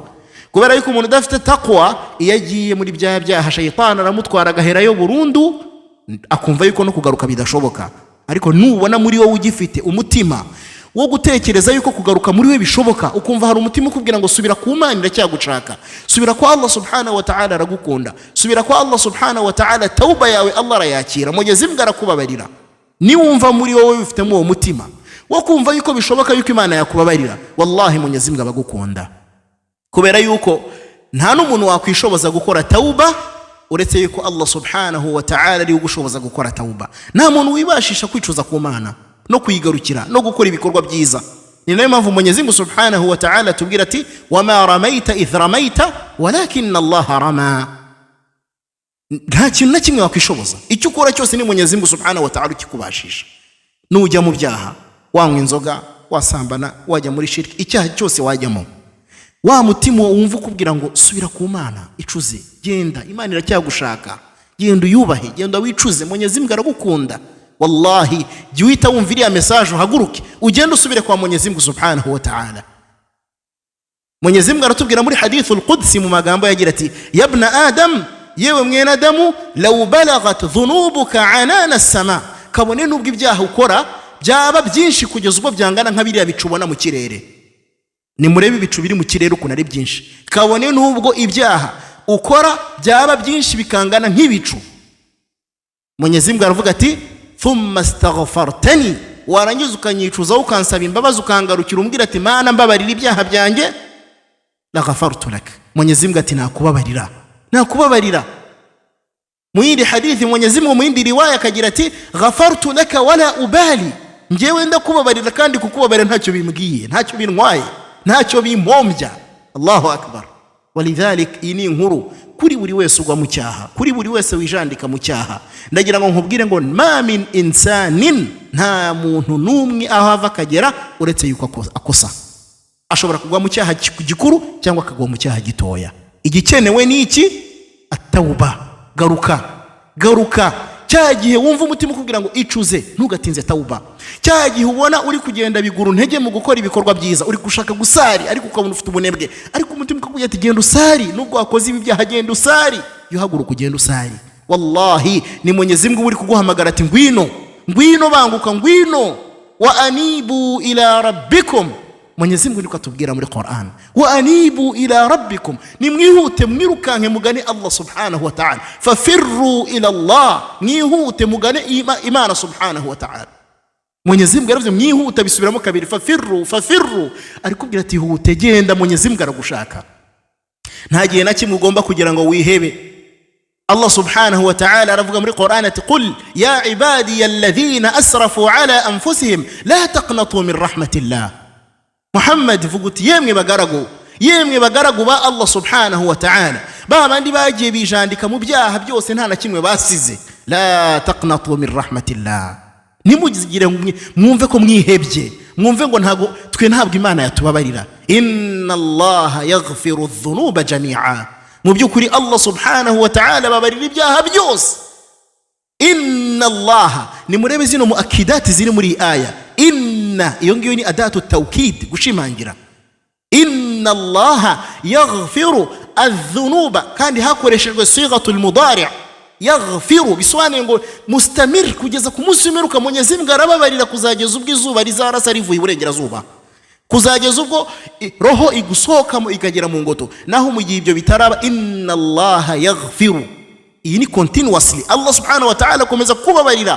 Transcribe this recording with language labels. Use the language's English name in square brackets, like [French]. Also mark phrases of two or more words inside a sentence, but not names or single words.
[Kinyarwanda] Kubera yuko umuntu udafite taqwa, iyo agiye muri bya byaha shaytan aramutwara agaherayo burundu, akumva yuko no kugaruka bidashoboka. Ariko nubona muri wowe ugifite umutima wo gutekereza yuko kugaruka muri we bishoboka, ukumva hari umutima ukubwira ngo subira ku Mana iracyagushaka, subira kwa Allah [Arabic] سبحانه وتعالى [Kinyarwanda] aragukunda, subira kwa Allah [Arabic] سبحانه وتعالى, [Kinyarwanda] tauba yawe Allah arayakira, [Swahili] Mwenyezi Mungu [Kinyarwanda] arakubabarira. Niwumva muri wowe bifitemo uwo mutima wo kumva yuko bishoboka yuko Imana yakubabarira, wallahi [Swahili] Mwenyezi Mungu [Kinyarwanda] abagukunda, kubera yuko nta n'umuntu wakwishoboza gukora tauba uretse yuko Allah [Arabic] سبحانه وتعالى [Kinyarwanda] ari ugushoboza gukora tauba. Nta muntu wibashisha kwicuza ku Mana no kuyigarukira no gukora ibikorwa byiza. Ni nayo mpamvu [Swahili] Mwenyezi Mungu [Arabic] سبحانه وتعالى [Kinyarwanda] tubwira ati [Arabic] وما رميت إذ رميت ولكن الله رمى. [Kinyarwanda] Nta kintu na kimwe wakwishoboza, icyo ukora cyose ni [Swahili] Mwenyezi Mungu [Arabic] سبحانه وتعالى [Kinyarwanda] ukikubashisha. Nujya mu byaha, wanywa inzoga, wasambana, wajya muri shirki, icyaha cyose wajyamo, wa mutima wumva ukubwira ngo subira ku Mana, icuze, genda, Imana iracyagushaka, genda uyubahe, genda wicuze, [Swahili] Mwenyezi Mungu [Kinyarwanda] aragukunda. Wallahi jya uhita wumva iriya message uhaguruke ugenda usubire kwa [Swahili] Mwenyezi Mungu [Arabic] سبحانه وتعالى. [Swahili] Mwenyezi Mungu [Kinyarwanda] aratubwira muri [Arabic] الحديث القدسي [Kinyarwanda] mu magambo yagira ati [Arabic] يا ابن آدم, [Kinyarwanda] yewe mwene Adamu, [Arabic] لو بلغت ذنوبك عنان السماء, [Kinyarwanda] kabone nubwo ibyaha ukora byaba byinshi kugeza ubwo byangana nka biriya bicubona mu kirere. Ni murebe ibicu biri mu kirere ukuntu ari byinshi, kabone nubwo ibyaha ukora byaba byinshi bikangana nk'ibicu. [Swahili] Mwenyezi Mungu [Kinyarwanda] aravuga ati [Arabic] ثم استغفرتني, [Kinyarwanda] warangiza ukanyicuza ukansaba imbabazi ukangarukira umbwira ati Mana mbabarira ibyaha byanjye, [Arabic] لغفرت لك, [Swahili] Mwenyezi Mungu [Kinyarwanda] ati nakubabarira. Mu yindi hadithi [Swahili] Mwenyezi Mungu [Kinyarwanda] mu yindi riwaya akagira ati [Arabic] غفرت لك ولا أبالي, [Kinyarwanda] njyewe ndakubabarira kandi kukubabarira ntacyo bimbwiye, ntacyo bintwaye, ntacyo bimpombya. [Arabic] الله أكبر. [Kinyarwanda] Walidhalik ini inkuru kuri buri wese ugwa mu cyaha, kuri buri wese wijandika mu cyaha. Ndagira ngo nkubwire ngo [Arabic] ما من إنسان, [Kinyarwanda] nta muntu numwe aho ava akagera uretse yuko akosa. Ashobora kugwa mu cyaha gikuru cyangwa akagwa mu cyaha gitoya. Igikenewe ni iki? At-tauba. Garuka. Cyagihe wumva umutima ukubwira ngo icuze, ntugatinze tauba. Cyagihe ubona uri kugenda biguru ntege mu gukora ibikorwa byiza, uri gushaka gusari ariko ukabona ufite ubunebwe, ariko umutima ukubwira ati genda usari, nubwo wakoze ibi byaha genda usari, yuhaguruka ugenda usari. Wallahi ni [Swahili] Mwenyezi Mungu [Kinyarwanda] uri kuguhamagara ati ngwino banguka, ngwino [Arabic] وأنيبوا إلى ربكم. [Swahili] Mwenyezi Mungu [Kinyarwanda] atubwira muri Qur'an [Arabic] وأنيبوا إلى ربكم, [Kinyarwanda] nimwihute mwirukanke mugane Allah [Arabic] سبحانه وتعالى, ففروا إلى الله, [Kinyarwanda] mwihute mugane Imana [Arabic] سبحانه وتعالى. [Swahili] Mwenyezi Mungu [Kinyarwanda] yaravuze mwihute, bisubiramo kabiri, fafirru, arikubwira ati hute, genda, [Swahili] Mwenyezi Mungu [Kinyarwanda] aragushaka. Nta gihe na kimwe ugomba kugira ngo wihebe. Allah [Arabic] سبحانه وتعالى [Kinyarwanda] aravuga muri Qur'an ati [Arabic] قل يا عبادي الذين أسرفوا على أنفسهم لا تقنطوا من رحمة الله. [Kinyarwanda] Muhammad vuguti yemwe bagaragu ba Allah [Arabic] سبحانه وتعالى, [Kinyarwanda] babandi bagiye bijandika mu byaha byose nta na kimwe basize, [Arabic] لا تقنطوا من رحمة الله. [Kinyarwanda] Nimugire mwumve ko mwihebye, mwumve ngo ntabwo Imana yatubabarira. [Arabic] إن الله يغفر الذنوب جميعا, [Kinyarwanda] mu byukuri Allah [Arabic] سبحانه وتعالى [Kinyarwanda] babarira ibyaha byose. [Arabic] إن الله, [Kinyarwanda] ni murebe zino muakidati ziri muri aya. Inna iyo ngiyo ni [Arabic] أداة توكيد, [Kinyarwanda] gushimangira. [Arabic] إن الله يغفر الذنوب, [Kinyarwanda] kandi hakoreshejwe [Arabic] صيغة المضارع يغفر, [Kinyarwanda] bisobanuye ngo mustamir, kugeza ku munsi w'imperuka [Swahili] Mwenyezi Mungu [Kinyarwanda] arababarira kuzageza ubwo izuba rizarasa rivuye iburengerazuba, kuzageza ubwo roho igusohokamo ikagera mu ngoto. Naho mu gihe ibyo bitaraba, [Arabic] إن الله يغفر, [Kinyarwanda] iyi ni continuously Allah [Arabic] سبحانه وتعالى [Kinyarwanda] komeza kubabarira.